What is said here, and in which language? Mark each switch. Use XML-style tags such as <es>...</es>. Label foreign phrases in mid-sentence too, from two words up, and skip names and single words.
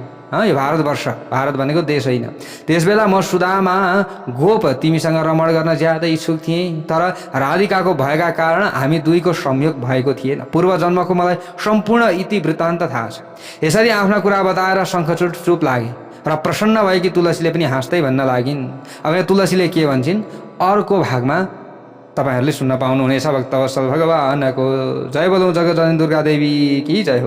<ne>यो भारतवर्ष, भारत भनेको देश होइन। त्यसबेला म सुदामा गोप तिमीसँग रमण गर्न ज्यादै इच्छुक थिएँ, तर राधिकाको भएका कारण हामी दुईको संयोग भएको थिएन। पूर्व जन्मको मलाई सम्पूर्ण इतिवृत्तान्त थाहा छ। यसरी आफ्ना कुरा बताएर शङ्खचूड चुप लागे र प्रसन्न भएकी तुलसीले पनि हाँस्दै भन्न लागिन्। अब यहाँ तुलसीले के भन्छन् अर्को भागमा तपाईँहरूले सुन्न पाउनुहुनेछ। भक्तवत्सल भगवानको जय बोलौँ।</ne> <hi>जगत जननी दुर्गा देवी की जय हो।</hi>